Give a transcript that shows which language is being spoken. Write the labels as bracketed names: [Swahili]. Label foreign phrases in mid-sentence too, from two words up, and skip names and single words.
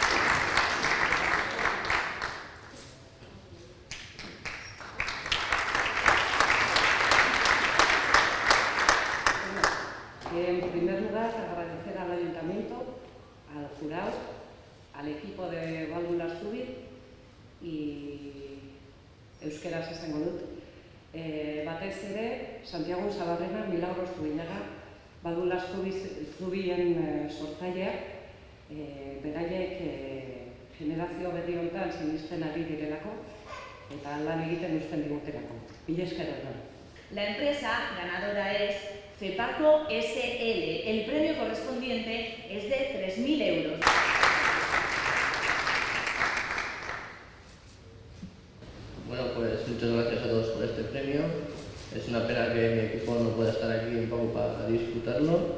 [Spanish] En primer lugar, agradecer al Ayuntamiento, al jurado, al equipo de Válvulas Zubi y [Basque] Euskaraz esango dut. Batez ere, Santiago Zabarrena, Milagros Zubillaga, Válvulas Zubien sortzaileak, beraiek generazio berri honetan sinisten ari direlako eta lan egiten uzten diguterako. Mila esker da. [Spanish] La empresa ganadora es Fepaco SL. El premio correspondiente es de 3.000 euros. Bueno, pues muchas gracias a todos por este premio. Es una pena que mi equipo no pueda estar aquí un poco para disfrutarlo.